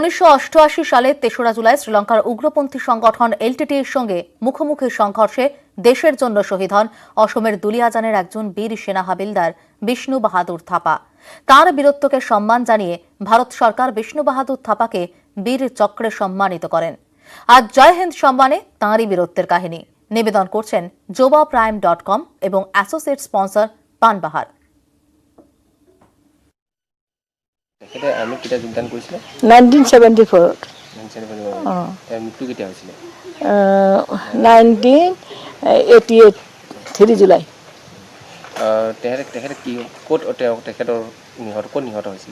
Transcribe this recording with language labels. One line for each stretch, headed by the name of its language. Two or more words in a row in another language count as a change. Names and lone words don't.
Bangla: 1988 সালে ৩রা জুলাই শ্রীলঙ্কার উগ্রপন্থী সংগঠন এলটিটিইর সঙ্গে মুখোমুখি সংঘর্ষে দেশের জন্য শহীদ হন অসমের দুলিয়াজানের একজন বীর সেনা হাবিলদার বিষ্ণু বাহাদুর থাপা। তাঁর বীরত্বকে সম্মান জানিয়ে ভারত সরকার বিষ্ণু বাহাদুর থাপাকে বীর চক্রে সম্মানিত করেন। আজ জয় হিন্দ সম্মানে তাঁরই বীরত্বের কাহিনী নিবেদন করছেন jobaprime.com এবং অ্যাসোসিয়েট স্পন্সর পানবাহার।
Assamese: আমি কিটা যোগদান কৰিছিল 1974 মৃত্যু কেতিয়া হৈছিল 1988 3 জুলাই তেখেতে কি ক'ত তেখেতৰ নিহত হৈছিল